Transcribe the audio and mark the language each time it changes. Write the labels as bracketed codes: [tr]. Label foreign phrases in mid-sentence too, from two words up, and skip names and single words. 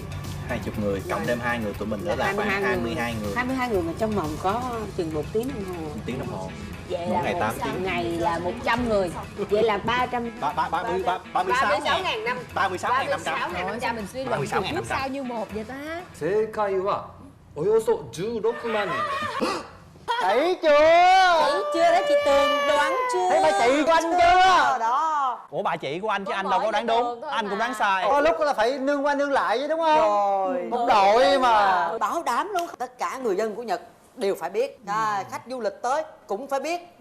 [vi] 20 người, cộng thêm 2 người tụi mình nữa là khoảng 22 người. 22 người mà trong vòng có chừng 1 tiếng đồng hồ. 1 tiếng đồng hồ. Vậy mỗi là ngày 8 tiếng. Ngày là 100 người. Vậy là 36.500. 36.500. Mình suy luận trước sau như một vậy ta. [ja] 正解はおよそ16万人。 [vi] Thấy chưa? Thấy chưa đấy chị Tường, đoán chưa? Thấy bà chị của anh chưa? Đó. Ủa bà chị của anh chứ anh đâu có đoán đúng. Anh cũng đoán sai. Có lúc là phải nương qua nương lại chứ đúng không? Rồi. Một đội mà. Bảo đảm luôn. Tất cả người dân của Nhật đều phải biết. Khách du lịch tới cũng phải biết.